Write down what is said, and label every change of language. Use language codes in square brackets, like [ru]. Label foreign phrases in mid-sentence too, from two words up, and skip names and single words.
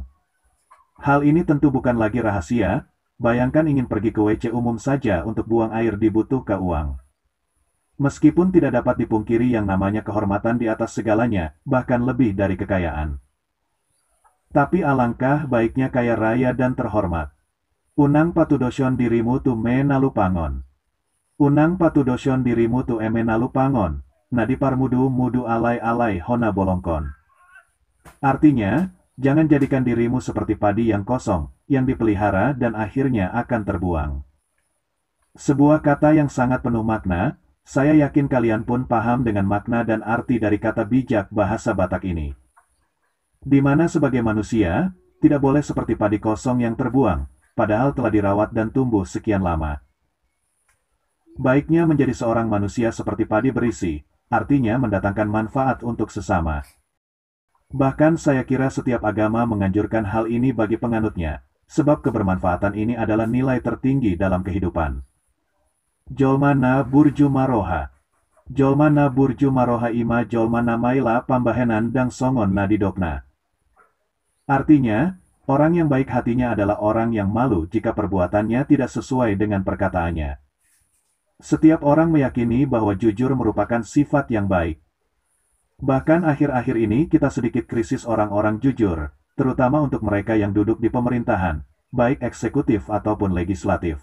[id] Hal ini tentu bukan lagi rahasia, bayangkan ingin pergi ke WC umum saja untuk buang air dibutuhkan uang. Meskipun tidak dapat dipungkiri yang namanya kehormatan di atas segalanya, bahkan lebih dari kekayaan. Tapi alangkah baiknya kaya raya dan terhormat. [bbc] Unang patudosyon dirimu tu menalu pangon. Unang patudosyon dirimu tu emenalu pangon. Nadipar mudu alai-alai hona bolongkon. [id] Artinya, jangan jadikan dirimu seperti padi yang kosong, yang dipelihara dan akhirnya akan terbuang. Sebuah kata yang sangat penuh makna, saya yakin kalian pun paham dengan makna dan arti dari kata bijak bahasa Batak ini. Di mana sebagai manusia, tidak boleh seperti padi kosong yang terbuang, padahal telah dirawat dan tumbuh sekian lama. Baiknya menjadi seorang manusia seperti padi berisi, artinya mendatangkan manfaat untuk sesama. Bahkan saya kira setiap agama menganjurkan hal ini bagi penganutnya, sebab kebermanfaatan ini adalah nilai tertinggi dalam kehidupan. [bbc] Jolmana burju maroha. Jolmana burju maroha ima jolmana maila pambahenan dang songon nadidokna. [id] Artinya, orang yang baik hatinya adalah orang yang malu jika perbuatannya tidak sesuai dengan perkataannya. Setiap orang meyakini bahwa jujur merupakan sifat yang baik. Bahkan akhir-akhir ini kita sedikit krisis orang-orang jujur, terutama untuk mereka yang duduk di pemerintahan, baik eksekutif ataupun legislatif.